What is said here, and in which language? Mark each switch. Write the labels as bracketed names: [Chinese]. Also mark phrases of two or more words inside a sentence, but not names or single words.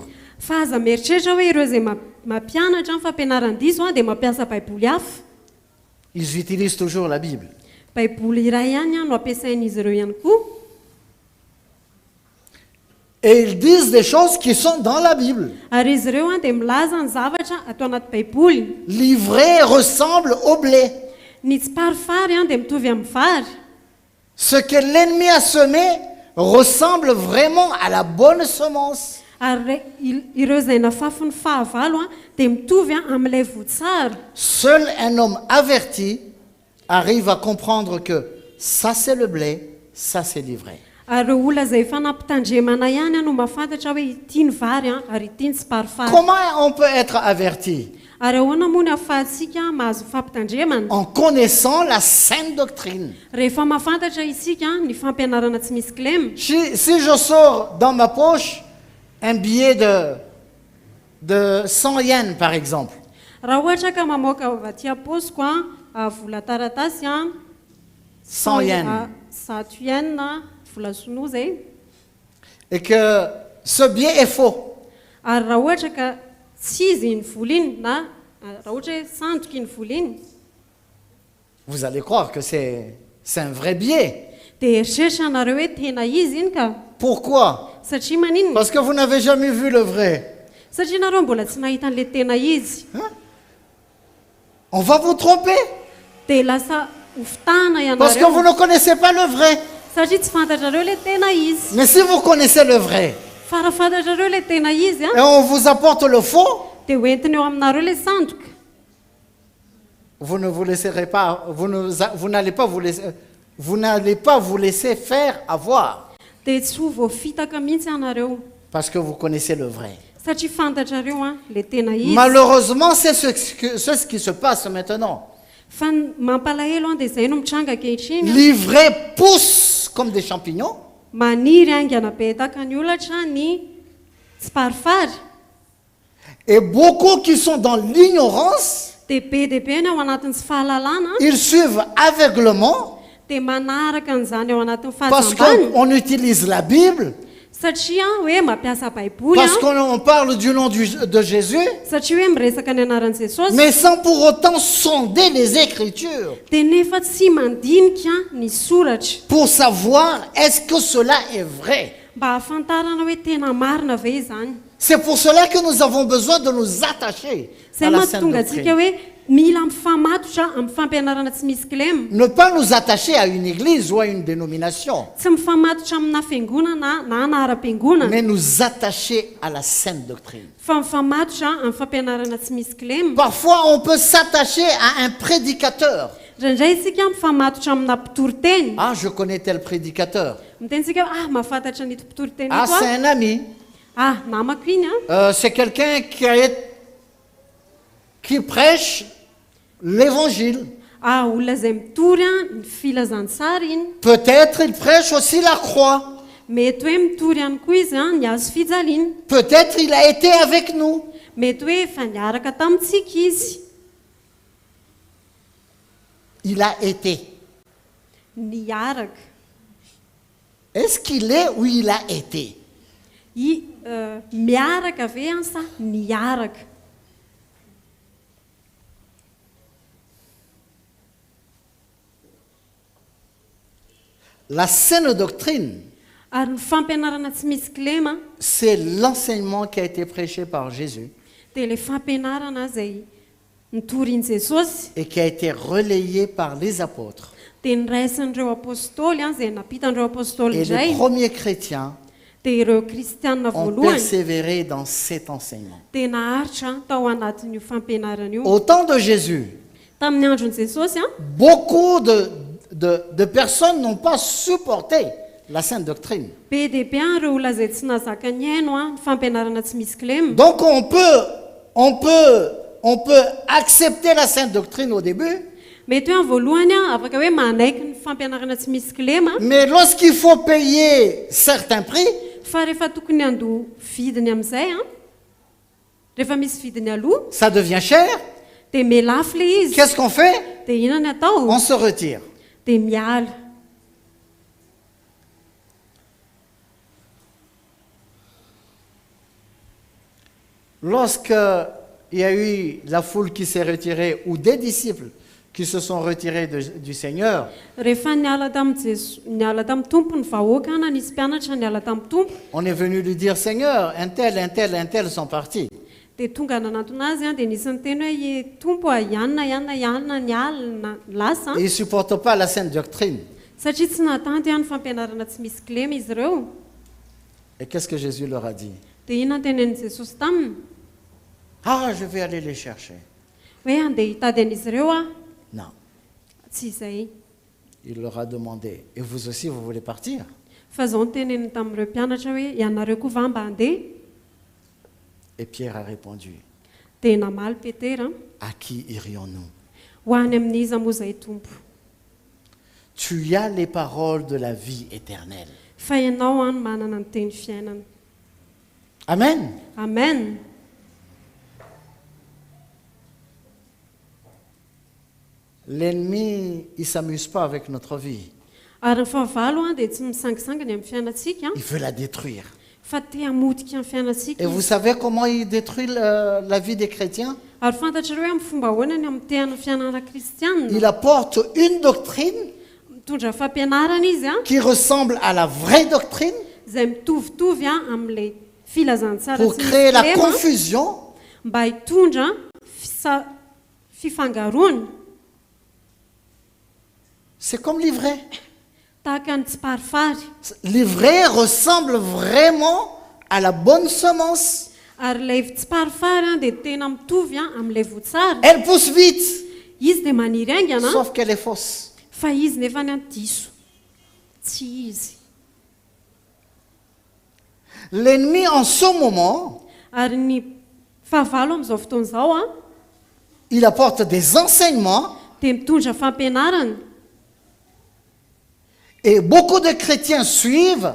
[Malagasy] Fa aza mieritreritra hoe ireo izay mampianatra ny fampianaran-diso dia mampiasa baiboly hafa. [French] Ils utilisent toujours la Bible. [Malagasy] Baiboly iray ihany no ampiasain'izy ireo ihany koa. [French] Et ils disent des choses qui sont dans la Bible. [Malagasy] Ary izy ireo dia milaza ny zavatra atao anaty baiboly. [French] L'ivraie ressemble au blé. [Malagasy] Ny tsy parifary dia mitovy amin'ny vary. [French] Ce que l'ennemi a semé ressemble vraiment à la bonne semence. [Malagasy] Ary ireo izay nafafy ny fahavalo dia mitovy amin'ilay votsara. [French] Seul un homme averti arrive à comprendre que ça c'est le blé, ça c'est l'ivraie. [Malagasy] Ary olona izay efa nampitandremana ihany no mahafantatra hoe ity ny vary ary ity ny tsy parifary. [French] Comment on peut être averti? [Malagasy] Ary ahoana moa ny ahafahantsika mahazo fampitandremana? [French] En connaissant la sainte doctrine. [Malagasy] Rehefa mahafantatra isika ny fampianarana tsy misy clé. [French] Si je sors dans ma poche un billet de 100 yens par exemple, [Malagasy] Raha ohatra ka mamoaka avy aty am-paosiko vola taratasy 100 yens, 100 yens vola sinoa zay, [French] et que ce billet est faux, [Malagasy] ary raha ohatra ka tsy izy iny vola iny na raha ohatra hoe sandoka iny vola iny, [French] vous allez croire que c'est un vrai billet. [Malagasy] dia eritreritra anareo hoe tena izy iny ka. [French] Pourquoi? [Malagasy] Satria maninona? [French] Parce que vous n'avez jamais vu le vrai. [Malagasy] Satria nareo mbola tsy nahita an'ilay tena izy. [French] On va vous tromper [Malagasy] Dia lasa hofitana [French] parce que vous [Malagasy] ianareo [French] ne connaissez pas le vrai. [Malagasy] satria tsy fantatrareo ilay tena izy. [French] Mais si vous connaissez le vrai [Malagasy] Fa raha fantatrareo ilay tena izy [French] et on vous apporte le faux, [Malagasy] dia hoentiny eo aminareo ilay sandoka, [French] vous ne vous laisserez pas, vous n'allez pas vous laisser faire avoir [Malagasy] dia tsy ho voafitaka mihitsy ianareo [French] parce que vous connaissez le vrai. [Malagasy] satria fantatrareo ilay tena izy. [French] Malheureusement, c'est ce qui se passe maintenant. [Malagasy] Fa mampalahelo dia izay no mitranga ankehitriny. [French] L'ivraie pousse comme des champignons [Malagasy] Maniry aingana be tahaka ny olatra ny tsy parifary. [French] et beaucoup qui sont dans l'ignorance, [Malagasy] Dia be dia be ny ao anatin'ny tsy fahalalana [French] ils suivent aveuglement [Malagasy] dia manaraka an'izany ao anatin'ny [French] parce [Malagasy] fahazambany [French] qu'on utilise la Bible, [Malagasy] satria hoe mampiasa baiboly [French] Parce qu'on parle du nom de Jésus, [Malagasy] satria hoe miresaka ny anaran'i jesosy [French] mais sans pour autant sonder les Écritures [Malagasy] dia nefa tsy mandinika ny soratra [French] pour savoir est-ce que cela est vrai. [Malagasy] mba hahafantarana hoe tena marina ve izany. [French] C'est pour cela que nous avons besoin de nous attacher à [Malagasy] zay [French] la [Malagasy] mahatonga [French] Sainte [Malagasy] antsika [French] Doctrine. [Malagasy] hoe mila mifamatotra amin'ny fampianarana tsy misy kilema, [French] Ne pas nous attacher à une église ou à une dénomination, [Malagasy] tsy mifamatotra amina fiangonana na anara-piangonana [French] mais nous attacher à la Sainte Doctrine. [Malagasy] fa mifamatotra amin'ny fampianarana tsy misy kilema. [French] Parfois, on peut s'attacher à un prédicateur. [Malagasy] Indraindray isika mifamatotra amina mpitory-teny, [French] Ah, je connais tel prédicateur. [Malagasy] miteny tsika hoe mahafantatra nito mpitory-teny Ah, ito [French] c'est un ami. [Malagasy] namako iny [French] C'est quelqu'un qui prêche l'évangile. [Malagasy] olona izay mitory ny filazantsara iny, [French] Peut-être il prêche aussi la croix. [Malagasy] mety hoe mitory ihany koa izy ny hazo fijaliana, [French] Peut-être il a été avec nous. [Malagasy] mety hoe efa niaraka tamintsika izy, [French] Il a été. [Malagasy] niaraka [French] Est-ce qu'il est ou il a été? [Malagasy] miaraka ve sa niaraka. [French] La saine doctrine, [Malagasy] Ary ny fampianarana tsy misy kilema [French] c'est l'enseignement qui a été prêché par Jésus [Malagasy] dia le fampianarana izay nitorin'i jesosy [French] et qui a été relayé par les apôtres. [Malagasy] dia niraisin'ireo apôstôly izay napitan'ireo apôstôly [French] Et [Malagasy] indray [French] les premiers chrétiens [Malagasy] dia ireo kristianina [French] ont [Malagasy] voalohany [French] persévéré dans cet enseignement. [Malagasy] dia naharitra tao anatin'io fampianarana io. [French] Au temps de Jésus, [Malagasy] Tamin'ny andron'i jesosy [French] beaucoup de personnes n'ont pas supporté la sainte doctrine. [Malagasy] be dia be ireo olona izay tsy nazaka ny haino ny fampianarana tsy misy kilema. [French] Donc on peut accepter la sainte doctrine au début, [Malagasy] mety hoe amin'ny voalohany afaka hoe manaiky ny fampianarana tsy misy kilema, [French] mais lorsqu'il faut payer certains prix, [Malagasy] fa rehefa tokony andoha vidiny amin'izay rehefa misy vidiny aloha [French] ça devient cher. [Malagasy] dia melafo le izy. [French] Qu'est-ce qu'on fait? [Malagasy] dia inona ny atao? [French] On se retire. [Malagasy] dia miala. [French] Lorsqu'il y a eu la foule qui s'est retirée ou des disciples qui se sont retirés du Seigneur, [Malagasy] Rehefa niala tamin'ny tompo ny vahoaka na nisy mpianatra niala tamin'ny tompo [French] on est venu lui dire, Seigneur, un tel sont partis. [Malagasy] dia tonga nanantona azy dia nisy nyteny hoe "Ie, tompo ianona niala lasa [French] Et ils ne supportent pas la sainte doctrine. [Malagasy] satria tsy natanto ihany fampianarana tsy misy kilema izy ireo." [French] Et qu'est-ce que Jésus leur a dit? [Malagasy] dia inona tenenin'i jesosy taminy [French] Ah, je vais aller les chercher. [Malagasy] hoe andeha hitady an'izy ireo [French] Non. [Malagasy] tsy izay. [French] Il leur a demandé, et vous aussi, vous voulez partir? [Malagasy] Fa zao ny teneniny tamin'ireo mpianatra hoe ianareo koa va mba handeha. [French] Et Pierre a répondu, [Malagasy] Dia namaly Petera [French] à qui irions-nous? [Malagasy] ho any amin'iza moa izay tompo? [French] Tu as les paroles de la vie éternelle. [Malagasy] Fa ianao any manana ny teny fiainana. [French] Amen. [Malagasy] Amen. [French] L'ennemi, il ne s'amuse pas avec notre vie. [Malagasy] Ary ny fahavalo dia tsy misangisanginy amin'ny fiainantsika [French] Il veut la détruire. [Malagasy] fa te hamotika amin'ny fiainantsika [French] Et vous [Malagasy] izy. [French] savez comment il détruit la vie des chrétiens? [Malagasy] Ary fantatrareo hoe amin'ny fomba ahoanany amin'ny tehana fianarana kristianina [French] Il apporte une doctrine [Malagasy] mitondra fampianarana izy [French] qui ressemble à la vraie doctrine [Malagasy] izay mitovitovy amin'ilay filazantsara [French] pour [Malagasy] tsy misy [French] créer la [Malagasy] kilema, [French] confusion. [Malagasy] mba hitondra fifangaroana [French] C'est comme l'ivraie. [Malagasy] tahaka ny tsiparifary. [French] L'ivraie ressemble vraiment à la bonne semence. [Malagasy] Ary ilay tsiparifary dia tena mitovy amin'ilay voatsara. [French] Elle pousse vite, [Malagasy] Izy dia maniry aingana [French] sauf qu'elle est fausse. [Malagasy] fa izy nefa ny diso tsy izy. [French] L'ennemi, en ce moment, [Malagasy] Ary ny fahavalo amin'izao fotoana izao [French] il apporte des enseignements [Malagasy] dia mitondra fampianarana. [French] et beaucoup de chrétiens suivent